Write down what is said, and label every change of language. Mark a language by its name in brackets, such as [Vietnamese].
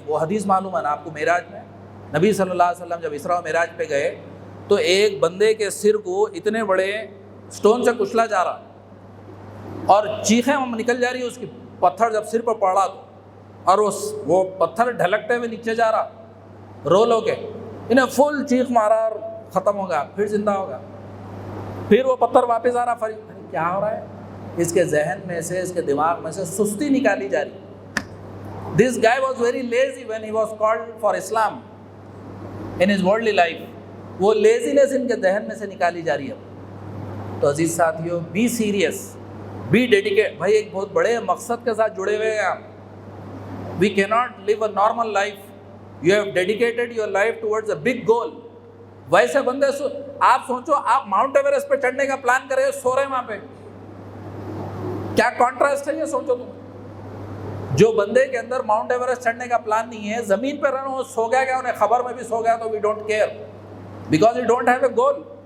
[Urdu] وہ حدیث معلوم ہے نا آپ کو، معراج میں نبی صلی اللہ علیہ وسلم جب اسراء و معراج پہ گئے تو ایک بندے کے سر کو اتنے بڑے سٹون سے کچلا جا رہا اور چیخیں نکل جا رہی، اس کی پتھر جب سر پر پڑا تو، اور وہ پتھر ڈھلکتے ہوئے نیچے جا رہا، رول ہو کے انہیں فل چیخ مارا اور ختم ہو گیا، پھر زندہ ہو گیا. پھر وہ پتھر واپس آ رہا، کیا ہو رہا ہے؟ اس کے ذہن میں سے، اس کے دماغ میں سے سستی نکالی جا رہی. [English] This guy was very lazy when he was called for Islam in his worldly life. [Urdu] وہ لیزینس ان کے ذہن میں سے نکالی جا رہی ہے. تو عزیز ساتھیو، [English] Be serious, be dedicate. [Urdu] بھائی ایک بہت بڑے مقصد کے ساتھ جڑے ہوئے ہیں آپ. [English] We cannot live a normal life. You have dedicated your life towards a big goal. [Urdu] ویسے بندے آپ سوچو، آپ ماؤنٹ ایوریسٹ پہ چڑھنے کا پلان کرے، سو رہے ہیں وہاں پہ، کیا کانٹراسٹ ہے یہ سوچو تم. جو بندے کے اندر ماؤنٹ ایوریسٹ چڑھنے کا پلان نہیں ہے، زمین پہ رہنا، وہ سو گیا، انہیں خبر میں بھی سو گیا تو [English] we don't care because we don't have a goal.